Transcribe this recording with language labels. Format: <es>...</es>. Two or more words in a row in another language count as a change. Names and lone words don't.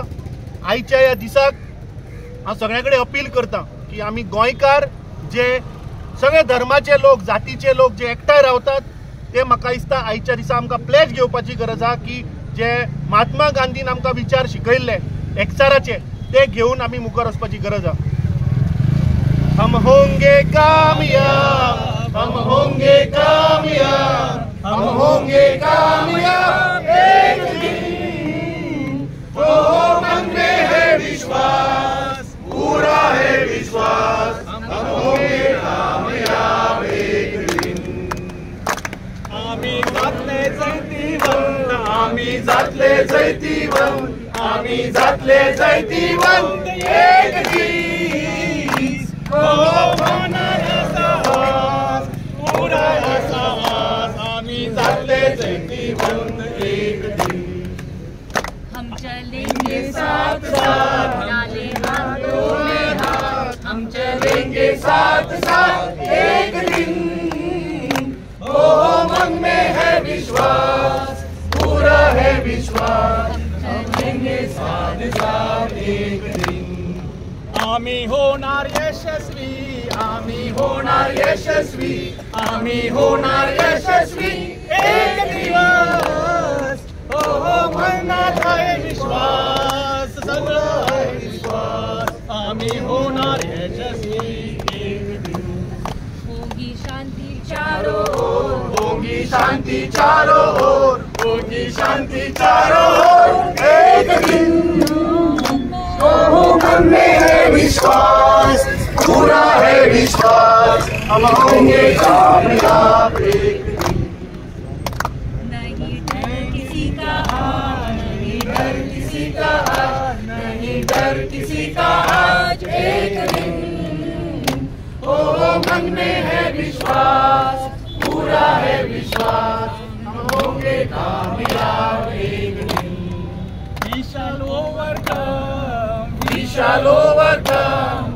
<kok>आयच्या ह्या दिसाक हांव सगळ्या कडेन अपील करता की आमी गोंयकार जे सगळे धर्माचे लोक, जातीचे लोक जे एकठांय रावतात, ते म्हाका दिसता आयच्या दिसा आमकां प्लेज घेवपाची गरज आहा की जे महात्मा गांधीन आमकां विचार शिकयल्ले एकचाराचे, ते घेऊन आमी मुखार वचपाची गरज आहा.</kok> <hi>हम होंगे कामयाब, हम होंगे कामयाब, हम होंगे कामयाब एक दिन. ओ मन में है विश्वास, पूरा है विश्वास, हम होंगे कामयाब एक दिन.</hi> <kok>आमी जातले जैतिवंत, आमी जातले जैतिवंत, आमी जातले जैतिवंत एक दीस. ओ मनार साहस, पूरा साहस, आमी जातले जैतिवंत एक दिन.</kok> <hi>हम चलेंगे साथ साथ, डाले हाथों में हाथ, हम चलेंगे साथ साथ एक दिन. ओ मन में है विश्वास, पूरा है विश्वास, चलेंगे साथ साथ एक दिन.</hi> <mr>आमी होणार यशस्वी, आमी होणार यशस्वी, आमी होणार यशस्वी एक दिवस. ओ मनात आहे विश्वास, सगळं आहे विश्वास, आमी होणार यशस्वी एक दिवस.</mr> <hi>होगी शांति चारों ओर, होगी शांति चारों ओर, होगी शांति चारों ओर एक दिन. ओ मन में है विश्वास, पूरा है विश्वास, हम होंगे कामयाब एक दिन. नहीं डर किसी का आज, नहीं डर किसी का आज, नहीं डर किसी का आज एक दिन. ओ मन में है विश्वास, है विश्वास, हम होंगे कामयाब एक दिन।</hi> <en>We shall overcome. We shall overcome.</en>